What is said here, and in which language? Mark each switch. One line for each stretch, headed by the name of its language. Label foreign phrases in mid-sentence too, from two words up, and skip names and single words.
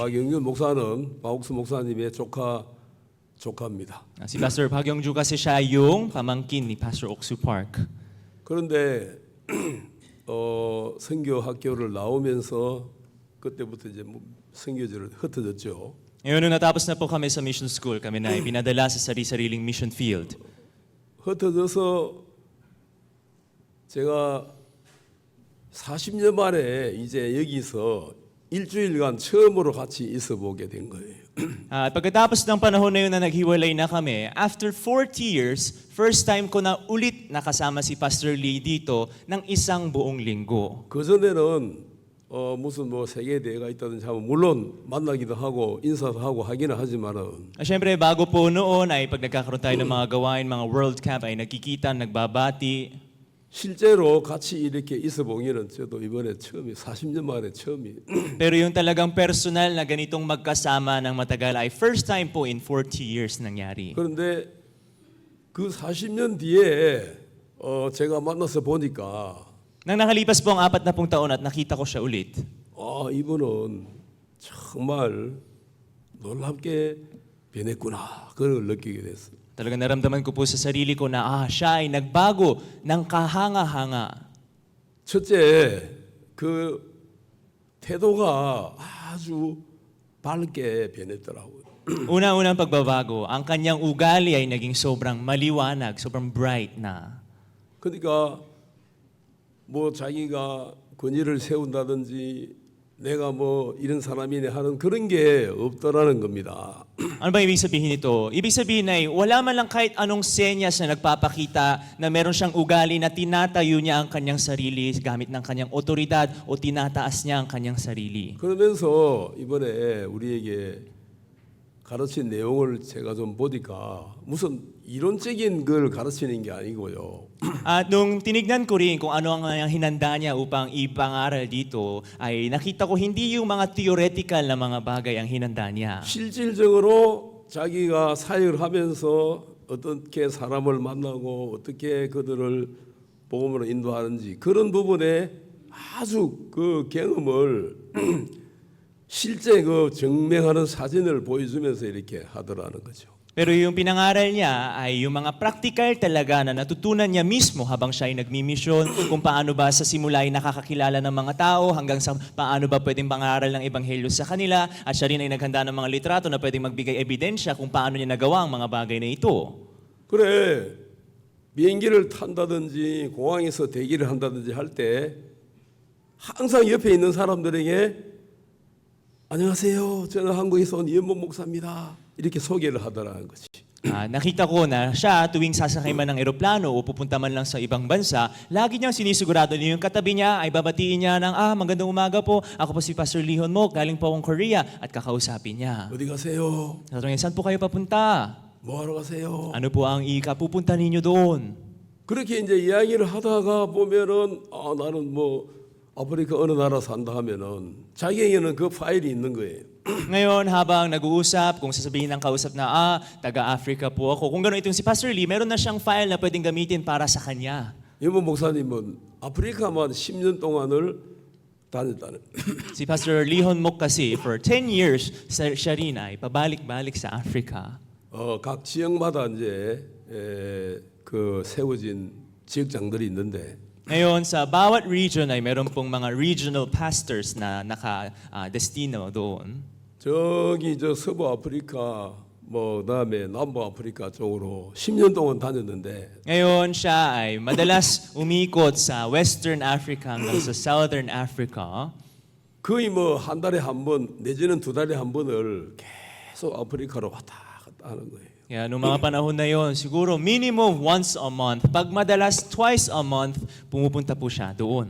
Korean: 박영준 목사는 박옥수 목사님의 조카입니다.
Filipino: Si Pastor Park Yong-jun kasi siya yung pamangkin ni Pastor Oksu Park.
Korean: 그런데 선교 학교를 나오면서 그때부터 이제 선교지를 흩어졌죠.
Filipino: Ngayon, nung natapos na po kami sa mission school, kami na ay pinadala sa sari-sariling mission field.
Korean: 흩어져서 제가 40년 만에 이제 여기서 일주일간 처음으로 같이 있어 보게 된 거예요.
Filipino: At pagkatapos ng panahon na yun na naghiwalay na kami,
English: after 40 years, first time
Filipino: ko na ulit nakasama si Pastor Lee dito ng isang buong linggo.
Korean: 그전에는 무슨 뭐 세계대회가 있다든지 하면 물론 만나기도 하고 인사도 하고 하기는 하지만은
Filipino: Siyempre, bago po noon ay pag nagkakaroon tayo ng mga gawain, mga World Cup ay nagkikita, nagbabati.
Korean: 실제로 같이 이렇게 있어 보기는 저도 이번에 처음이 40년 만에 처음이에요.
Filipino: Pero yung talagang personal na ganitong magkasama ng matagal ay
English: first time
Filipino: po
English: in 40 years
Filipino: nangyari.
Korean: 그런데 그 40년 뒤에 제가 만나서 보니까
Filipino: Nang nakalipas po ang 40 taon at nakita ko siya ulit,
Korean: 이분은 정말 놀랍게 변했구나. 그걸 느끼게 됐어요.
Filipino: talagang naramdaman ko po sa sarili ko na siya ay nagbago ng kahanga-hanga.
Korean: 첫째, 그 태도가 아주 밝게 변했더라고요.
Filipino: Una-unang pagbabago, ang kanyang ugali ay naging sobrang maliwanag, sobrang bright na.
Korean: 그러니까 뭐 자기가 권위를 세운다든지 내가 뭐 이런 사람이네 하는 그런 게 없더라는 겁니다.
Filipino: Ano ba ibig sabihin nito? Ibig sabihin ay wala man lang kahit anong senyas na nagpapakita na meron siyang ugali na tinatayo niya ang kanyang sarili gamit ng kanyang otoridad o tinataas niya ang kanyang sarili.
Korean: 그러면서 이번에 우리에게 가르친 내용을 제가 좀 보니까 무슨 이론적인 걸 가르치는 게 아니고요.
Filipino: At nung tinignan ko rin kung ano ang hinanda niya upang ipangaral dito, ay nakita ko hindi yung mga theoretical na mga bagay ang hinanda niya.
Korean: 실질적으로 자기가 사역을 하면서 어떻게 사람을 만나고 어떻게 그들을 복음으로 인도하는지 그런 부분에 아주 그 경험을 실제 그 증명하는 사진을 보여주면서 이렇게 하더라는 거죠.
Filipino: Pero yung pinangaral niya ay yung mga practical talaga na natutunan niya mismo habang siya ay nagmimisyon, kung paano ba sa simula ay nakakakilala ng mga tao hanggang sa paano ba pwedeng pangaral ng ebanghelyo sa kanila, at siya rin ay naghanda ng mga litrato na pwedeng magbigay ebidensya kung paano niya nagawa ang mga bagay na ito.
Korean: 그래 비행기를 탄다든지 공항에서 대기를 한다든지 할 때 항상 옆에 있는 사람들에게 안녕하세요. 저는 한국에서 온 이현복 목사입니다. 이렇게 소개를 하더라는 거지.
Filipino: Nakita ko na siya tuwing sasakay man ng eroplano o pupunta man lang sa ibang bansa, lagi niyang sinisigurado niya yung katabi niya ay babatiin niya ng magandang umaga po, ako po si Pastor Lihon Mok, galing po akong Korea, at kakausapin niya.
Korean: 어디 가세요?
Filipino: Tatanungin, saan po kayo papunta?
Korean: 뭐 하러 가세요?
Filipino: Ano po ang ikapupunta ninyo doon?
Korean: 그렇게 이제 이야기를 하다가 보면은 나는 뭐 아프리카 어느 나라 산다 하면은 자기에게는 그 파일이 있는 거예요.
Filipino: Ngayon, habang nag-uusap, kung sasabihin ng kausap na, taga-Africa po ako, kung gano'n itong si Pastor Lee, meron na siyang file na pwedeng gamitin para sa kanya.
Korean: 이현복 목사님은 아프리카만 10년 동안을 다녔다는.
Filipino: Si Pastor Lihon Mok kasi,
English: for 10 years,
Filipino: siya rin ay pabalik-balik sa Africa.
Korean: 각 지역마다 이제 그 세워진 지역장들이 있는데
Filipino: Ngayon, sa bawat region ay meron pong mga
English: regional pastors
Filipino: na naka-destino doon.
Korean: 저기 저 서부 아프리카 뭐 그다음에 남부 아프리카 쪽으로 10년 동안 다녔는데
Filipino: Ngayon, siya ay madalas umikot sa Western Africa hanggang sa Southern Africa.
Korean: 거의 뭐 한 달에 한 번 내지는 두 달에 한 번을 계속 아프리카로 왔다 갔다 하는 거예요.
Filipino: Kaya noong mga panahon na yon, siguro
English: minimum once a month,
Filipino: pag madalas
English: twice a month,
Filipino: pumupunta po siya doon.